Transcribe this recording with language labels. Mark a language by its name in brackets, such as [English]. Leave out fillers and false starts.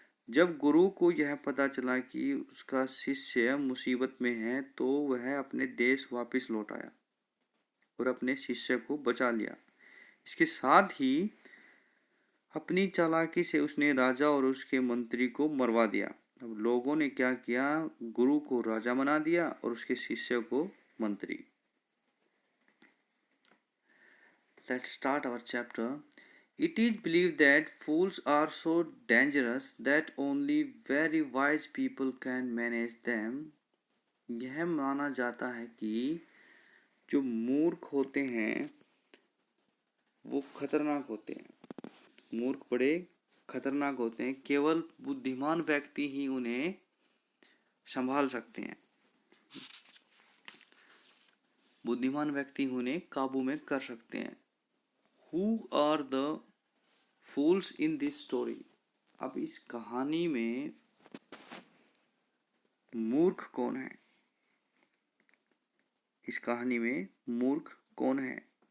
[Hindi] जब गुरु को यह पता चला कि उसका शिष्य मुसीबत में है, तो वह अपने देश वापस लौट आया और अपने शिष्य को बचा लिया। इसके साथ ही अपनी चालाकी से उसने राजा और उसके मंत्री को मरवा दिया। अब लोगों ने क्या किया, गुरु को राजा बना दिया और उसके शिष्य को मंत्री। [English] Let's start our chapter. It is believed that fools are so dangerous that only very wise people can manage them. [Hindi] यह माना जाता है कि जो मूर्ख होते हैं वो खतरनाक होते हैं। मूर्ख बड़े खतरनाक होते हैं, केवल बुद्धिमान व्यक्ति ही उन्हें संभाल सकते हैं। बुद्धिमान व्यक्ति उन्हें काबू में कर सकते हैं। [English] Who are the fools in this story? [Hindi] अब इस कहानी में मूर्ख कौन है? इस कहानी में मूर्ख कौन है?